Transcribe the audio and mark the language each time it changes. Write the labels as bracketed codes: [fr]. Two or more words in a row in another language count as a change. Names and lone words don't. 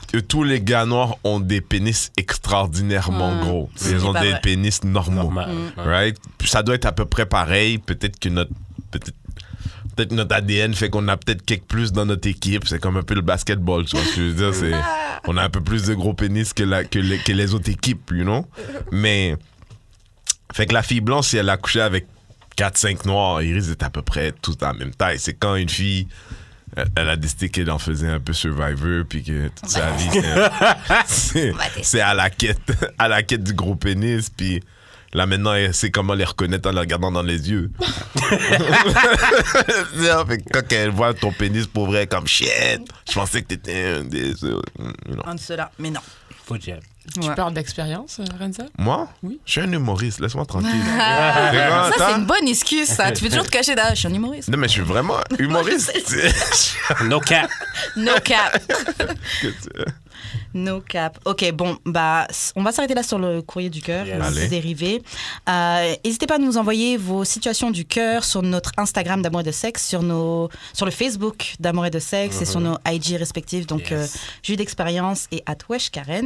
[fr] Tous les gars noirs ont des pénis extraordinairement gros. Ils ont des pénis normaux. Right? Ça doit être à peu près pareil. Peut-être que notre ADN fait qu'on a peut-être quelque plus dans notre équipe. C'est comme un peu le basketball, tu vois ce que je veux dire. On a un peu plus de gros pénis que les autres équipes, [en] you know? [fr] Mais... Fait que la fille blanche, si elle a couché avec 4-5 noirs, ils risquent d'être à peu près tous à la même taille. C'est quand une fille, elle a décidé qu'elle en faisait un peu Survivor, puis que toute sa vie, c'est à la quête du gros pénis, puis là maintenant, elle sait comment les reconnaître en les regardant dans les yeux. Fait que quand elle voit ton pénis pour vrai, comme shit, je pensais que t'étais un des... Un de ceux-là, mais non. Faut dire. Tu parles d'expérience, Renza? Moi? Oui. Je suis un humoriste, laisse-moi tranquille. Ça, c'est une bonne excuse, ça. Tu peux toujours te cacher derrière. Je suis un humoriste. Non, mais je suis vraiment humoriste. [en] No cap. No cap. No cap. [fr] OK, bon, on va s'arrêter là sur le courrier du cœur, ses dérivés. N'hésitez pas à nous envoyer vos situations du cœur sur notre Instagram d'Amour et de Sexe, sur le Facebook d'Amour et de Sexe et sur nos IG respectifs. Donc, Jus d'expérience et @weshkaren.